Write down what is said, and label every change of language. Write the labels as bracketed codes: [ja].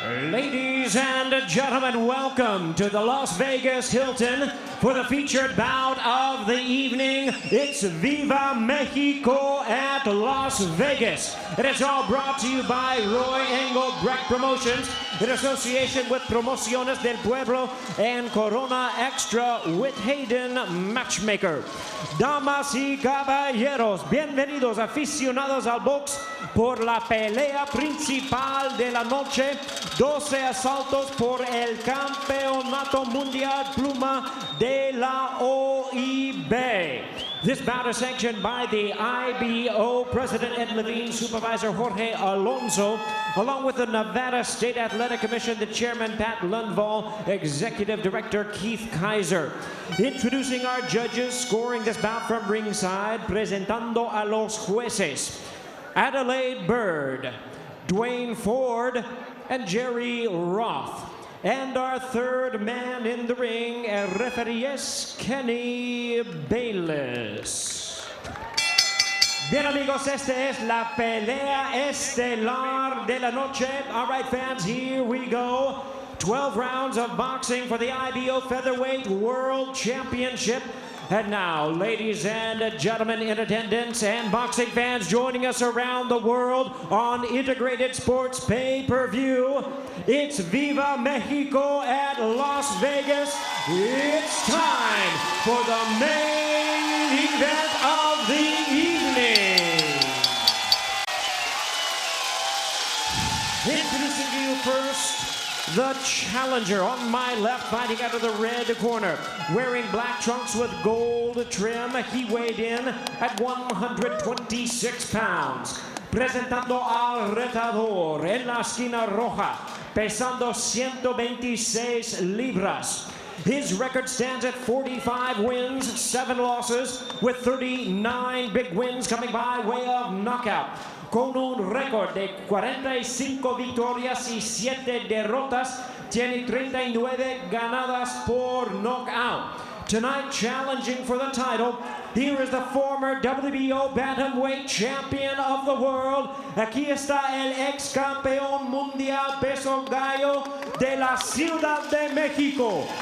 [en] Ladies and gentlemen, welcome to the Las Vegas Hilton for the featured bout of the evening. It's Viva Mexico at Las Vegas. It is all brought to you by Roy Engelbrecht Promotions in association with Promociones del Pueblo and Corona Extra with Hayden Matchmaker. [es] Damas y caballeros, bienvenidos aficionados al box por la pelea principal de la noche. 12 asaltos por el Campeonato Mundial Pluma de la OIB. [en] This bout is sanctioned by the IBO President Ed Levine, Supervisor Jorge Alonso, along with the Nevada State Athletic Commission, the Chairman Pat Lundvall, Executive Director Keith Kaiser. Introducing our judges, scoring this bout from ringside, [es] presentando a los jueces, [en] Adelaide Bird, Dwayne Ford, and Jerry Roth. And our third man in the ring, referees Kenny Bayless. [es] Bien amigos, esta es la pelea estelar de la noche. [en] All right, fans, here we go. 12 rounds of boxing for the IBO Featherweight World Championship. And now, ladies and gentlemen in attendance and boxing fans joining us around the world on Integrated Sports Pay-Per-View, it's Viva Mexico at Las Vegas. It's time for the main event of the evening. Introducing to you first, The challenger on my left, fighting out of the red corner, wearing black trunks with gold trim. He weighed in at 126 pounds. [es] Presentando al retador en la esquina roja, pesando 126 libras. [en] His record stands at 45 wins, 7 losses, with 39 big wins coming by way of knockout. [es] Con un récord de 45 victorias y 7 derrotas, tiene 39 ganadas por knockout. [en] Tonight, challenging for the title, here is the former WBO bantamweight champion of the world. [es] Aquí está el ex campeón mundial peso gallo de la Ciudad de México.